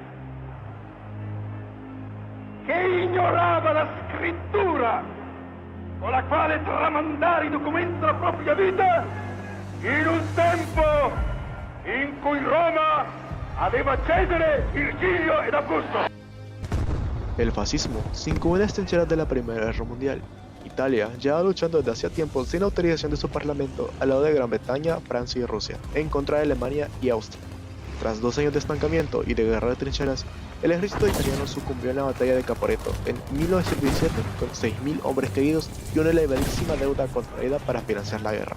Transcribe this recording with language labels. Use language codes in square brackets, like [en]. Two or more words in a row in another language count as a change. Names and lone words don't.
[it] che ignorava la scrittura con la quale tramandare i documenti della propria vita in un tempo in cui Roma aveva Cesare, Virgilio ed Augusto. [es] El fascismo se incubó en las trincheras de la Primera Guerra Mundial. Italia llevaba luchando desde hacía tiempo sin autorización de su parlamento al lado de Gran Bretaña, Francia y Rusia, en contra de Alemania y Austria. Tras 2 años de estancamiento y de guerra de trincheras, el ejército italiano sucumbió en la batalla de Caporetto en 1917 con 6.000 hombres caídos y una elevadísima deuda contraída para financiar la guerra.